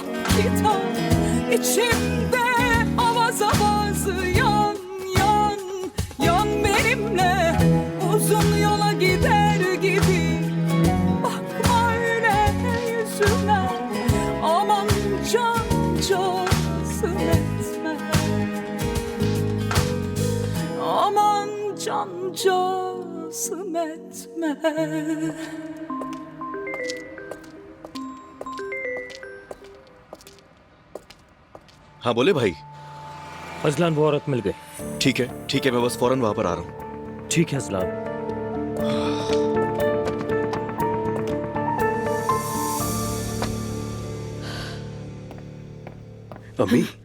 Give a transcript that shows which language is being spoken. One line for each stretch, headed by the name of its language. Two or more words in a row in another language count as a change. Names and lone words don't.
Turkish: kitap, içimde avaz avaz yan yan yan benimle uzun yola gider gibi, bakma öyle yüzüme, aman cancağızım etme, aman cancağızım etme.
Hindi: हाँ बोले भाई। अजलान, वो औरत मिल गई। ठीक है, मैं बस फौरन वहां पर आ रहा हूँ। ठीक है अजलान। अम्मी,